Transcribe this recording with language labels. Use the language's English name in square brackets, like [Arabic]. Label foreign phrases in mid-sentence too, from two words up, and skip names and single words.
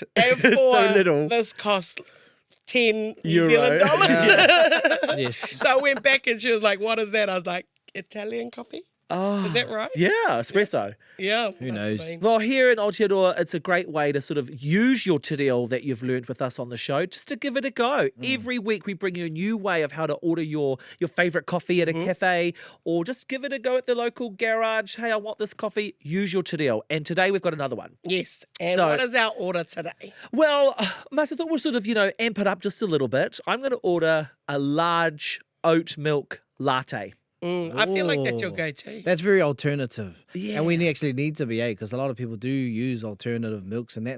[English] And 4, so little. this cost 10 New Euro. Zealand dollars. Yes. So I went back and she was like, what is that? I was like, Italian coffee. Oh, Is that right? Yeah, espresso. Yeah. Who must knows? have been. Well, here in Aotearoa, it's a great way to sort of use your [Māori] te reo [English] that you've learned with us on the show, just to give it a go. Every week we bring you a new way of how to order your favourite coffee at a cafe, or just give it a go at the local garage. Hey, I want this coffee. Use your [Māori] te reo. [English] And today we've got another one. Yes. And So- what is our order today? Well, Mas, I thought we'll sort of, amp it up just a little bit. I'm going to order a large oat milk latte. I feel like that's your Ooh. go-to. That's very alternative. Yeah. And we actually need to be, because a lot of people do use alternative milks and that.